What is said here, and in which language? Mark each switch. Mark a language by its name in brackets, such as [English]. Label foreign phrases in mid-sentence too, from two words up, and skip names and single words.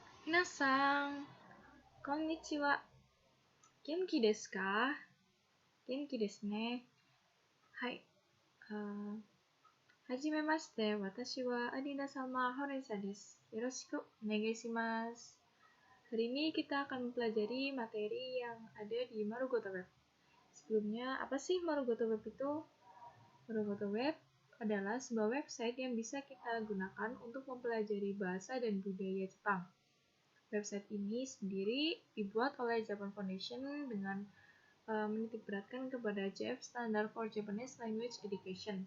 [Japanese] 皆さん、こんにちは。元気ですか? 元気ですね. Hai. Hajimemashite, watashi wa Adina-sama Horensa desu. よろしくお願いします. [Indonesian] Hari ini kita akan mempelajari materi yang ada di Marugoto Web. Sebelumnya, apa sih Marugoto Web itu? Marugoto Web adalah sebuah website yang bisa kita gunakan untuk mempelajari bahasa dan budaya Jepang. Website ini sendiri dibuat oleh Japan Foundation dengan menitikberatkan kepada JF Standard for Japanese Language Education.